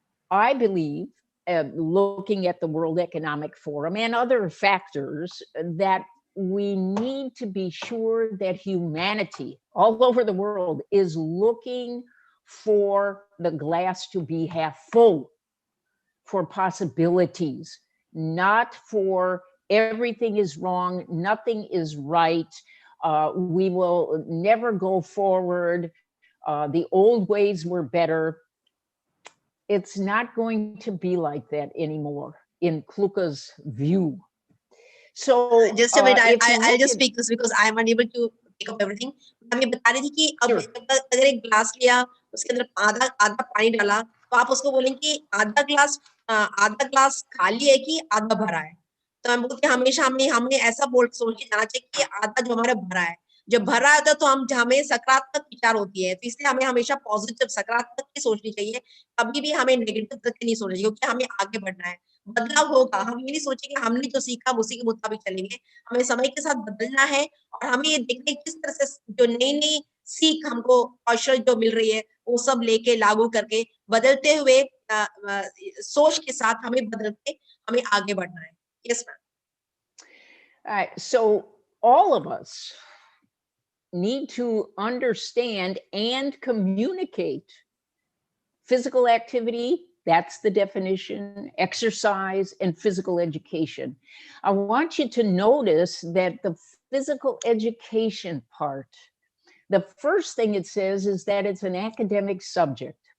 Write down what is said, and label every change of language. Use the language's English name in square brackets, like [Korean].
[English] I believe, looking at the World Economic Forum and other factors, that we need to be sure that humanity all over the world is looking for the glass to be half full, for possibilities, not for everything is wrong, nothing is right, we will never go forward, the old ways were better. It's not going to be like that anymore in Kluka's view. So just a minute, I'll just speak this because I'm unable to pick up everything. [Hindi] मैं बता रही थी कि अब अगर एक glass लिया, उसके अंदर आधा आधा पानी डाला, तो आप उसको बोलेंगे कि आधा ग्लास खाली है कि आधा भरा है. तो हम बोलते हैं हमेशा हमें ऐसा सोच के जाना चाहिए कि आधा जो हमारा भरा है. जब भरा होता है तो हमें सकारात्मक विचार होती है, तो इसलिए हमें हमेशा पॉजिटिव सकारात्मक ही सोचनी चाहिए. कभी भी हमें नेगेटिव करके नहीं सोचना चाहिए, क्योंकि हमें आगे बढ़ना है. बदलाव होगा, हम ये नहीं सोचेंगे हमने जो सीखा उसी के मुताबिक चलेंगे. हमें समय के साथ बदलना है और हमें ये देखना है किस तरह से जो नई सीख हमको कौशल जो मिल रही है वो सब लेके लागू करके बदलते हुए सोच के साथ हमें बदल के हमें आगे बढ़ना है. [English] Yes, ma'am. All right, so all of us need to understand and communicate physical activity. That's the definition, exercise, and physical education. I want you to notice that the physical education part, the first thing it says is that it's an academic subject.